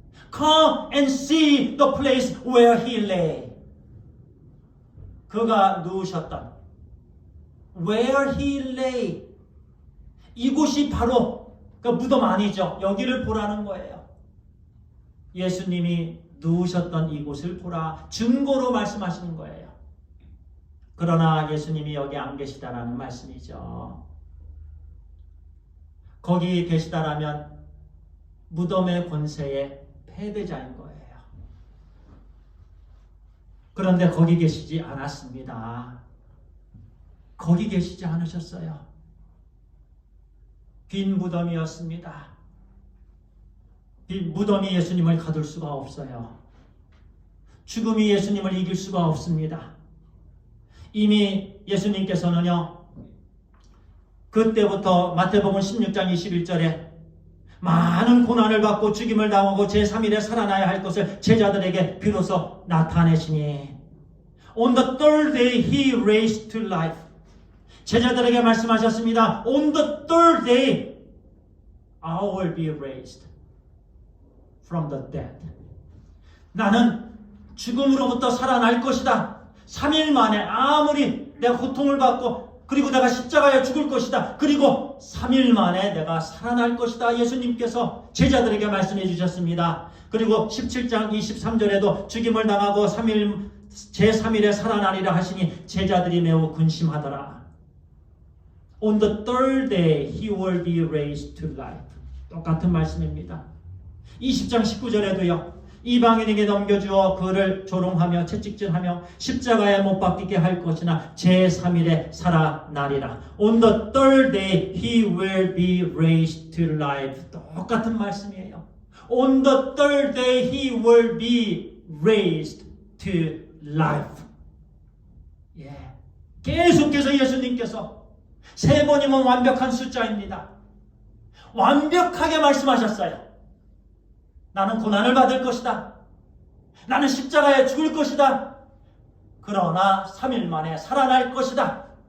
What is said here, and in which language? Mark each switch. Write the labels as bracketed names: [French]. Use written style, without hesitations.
[English] Come and see the place where he lay. [Korean] 그가 누우셨던 [English] where he lay. [Korean] 이곳이 바로 그 무덤 아니죠. 여기를 보라는 거예요. 예수님이 누우셨던 이곳을 보라. 증거로 말씀하시는 거예요. 그러나 예수님이 여기 안 계시다라는 말씀이죠. 거기 계시다라면 무덤의 권세의 패배자인 거예요. 그런데 거기 계시지 않았습니다. 거기 계시지 않으셨어요. 빈 무덤이었습니다. 빈 무덤이 예수님을 가둘 수가 없어요. 죽음이 예수님을 이길 수가 없습니다. 이미 예수님께서는요, 그때부터 마태복음 16장 21절에 많은 고난을 받고 죽임을 당하고 제3일에 살아나야 할 것을 제자들에게 비로소 나타내시니 [English] On the third day he raised to life. [Korean] 제자들에게 말씀하셨습니다. [English] On the third day I will be raised from the dead. [Korean] 나는 죽음으로부터 살아날 것이다. 3일 만에 아무리 내가 고통을 받고 그리고 내가 십자가에 죽을 것이다. 그리고 3일 만에 내가 살아날 것이다. 예수님께서 제자들에게 말씀해 주셨습니다. 그리고 17장 23절에도 죽임을 당하고 제3일에 살아나리라 하시니 제자들이 매우 근심하더라. [English] On the third day he will be raised to life. [Korean] 똑같은 말씀입니다. 20장 19절에도요. 이방인에게 넘겨주어 그를 조롱하며 채찍질하며 십자가에 못 박히게 할 것이나 제3일에 살아나리라. [English] On the third day he will be raised to life. [Korean] 똑같은 말씀이에요. [English] On the third day he will be raised to life. [Korean] 예. 계속해서 예수님께서 3번이면 완벽한 숫자입니다. 완벽하게 말씀하셨어요. 나는 고난을 받을 것이다. 나는 십자가에 죽을 것이다. 그러나 3일 만에 살아날 것이다.